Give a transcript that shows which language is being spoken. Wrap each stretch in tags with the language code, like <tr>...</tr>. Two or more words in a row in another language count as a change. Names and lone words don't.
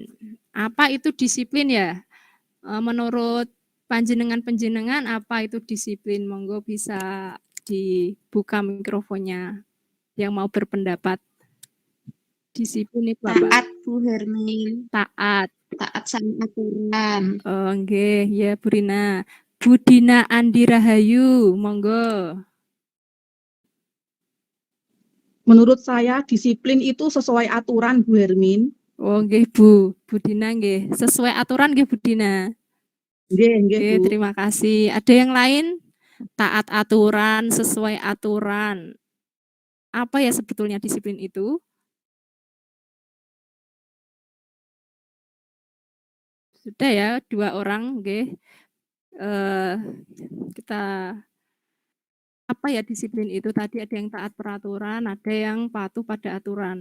<id>Apa itu disiplin ya? Menurut panjenengan apa itu disiplin? Monggo bisa dibuka mikrofonnya yang mau berpendapat. Disiplin itu apa? Taat, Bu Hermin. Taat. Taat sama aturan. Oh, nggih, ya Bu Rina. Bu Dina Andi Rahayu, monggo. Menurut saya disiplin itu sesuai aturan, Bu Hermin. Oh, nggih Bu Dina nggih. Sesuai aturan nggih Bu Dina. Nggih, Oke, Bu. terima kasih. Ada yang lain? Taat aturan, sesuai aturan. Apa ya sebetulnya disiplin itu? Sudah ya, 2 orang, nggih. Kita apa ya disiplin itu tadi ada yang taat peraturan, ada yang patuh pada aturan.</id>